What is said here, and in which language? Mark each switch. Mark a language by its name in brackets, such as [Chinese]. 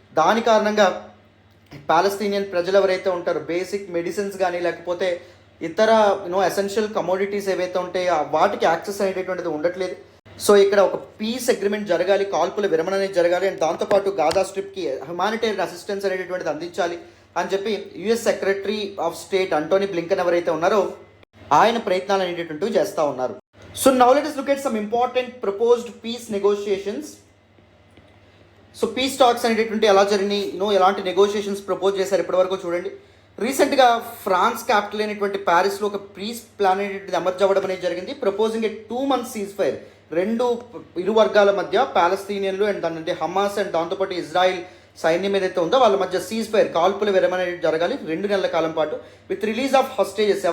[Telugu] దాని కారణంగా పాలస్తీనియన్ ప్రజలు ఎవరైతే ఉంటారో బేసిక్ మెడిసిన్స్ కానీ, లేకపోతే ఇతర ఎసెన్షియల్ కమోడిటీస్ ఏవైతే ఉంటాయో వాటికి యాక్సెస్ అనేటటువంటిది ఉండట్లేదు. సో ఇక్కడ ఒక పీస్ అగ్రిమెంట్ జరగాలి, కాల్పుల విరమణ అనేది జరగాలి. అండ్ దాంతోపాటు గాజా స్ట్రిప్కి హ్యుమానిటేరియన్ అసిస్టెన్స్ అనేటటువంటిది అందించాలి అని చెప్పి US secretary of state Antony Blinken ఎవరైతే ఉన్నారో ఆయన ప్రయత్నాలు అనేటటువంటివి చేస్తూ ఉన్నారు. [English] So now let us look at some important proposed peace negotiations. [Telugu] So piece talks అనేటటువంటి ఎలా జరిగినాయి, ఎలాంటి నెగోషియేషన్స్ ప్రపోజ్ చేశారు ఇప్పటివరకు చూడండి. రీసెంట్గా ఫ్రాన్స్ క్యాపిటల్ అయినటువంటి ప్యారిస్లో ఒక పీస్ ప్లాన్ అనేటువంటిది అమర్జ్ అవ్వడం అనేది జరిగింది. ప్రపోజింగ్ ఏ 2 month సీజ్ ఫైర్, ఇరు వర్గాల మధ్య పాలస్తీనియన్లు అండ్ దాని హమాస్ అండ్ దాంతోపాటు ఇజ్రాయిల్ సైన్యం ఏదైతే ఉందో వాళ్ళ మధ్య సీజ్ ఫైర్, కాల్పుల విరమణ జరగాలి 2 నెలల కాలం పాటు [English] With release of hostages.